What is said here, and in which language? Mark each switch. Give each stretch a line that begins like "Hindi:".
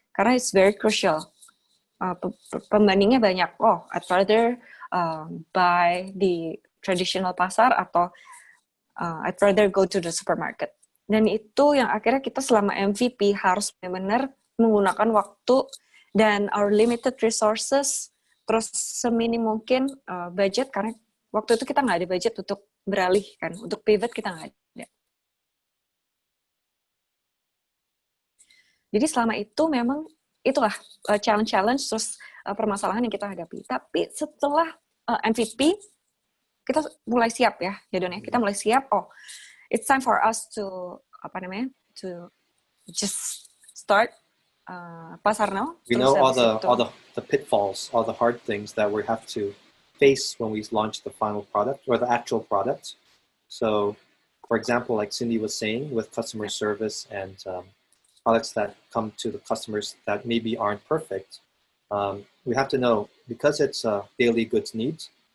Indonesian: Karena
English: it's very crucial.
Indonesian: Pembandingnya banyak.
English: I'd rather buy the traditional
Indonesian: pasar atau
English: I'd rather go to the supermarket.
Indonesian: Dan itu yang akhirnya kita selama MVP harus benar-benar menggunakan waktu dan
English: our limited resources,
Indonesian: terus seminim mungkin budget, karena waktu itu kita nggak ada budget untuk beralih kan, untuk pivot kita nggak ada. Jadi selama itu memang itulah challenge terus permasalahan yang kita hadapi. Tapi setelah MVP, kita mulai siap ya Don ya. Kita mulai siap.
English: It's time for us to to just start Pasar Now. We know all the pitfalls, all the hard things that we have to face when we launch the final product or the actual product. So, for example, like Cindy was saying, with customer service and products that come to the customers that maybe aren't perfect, we have to know, because it's daily goods needs.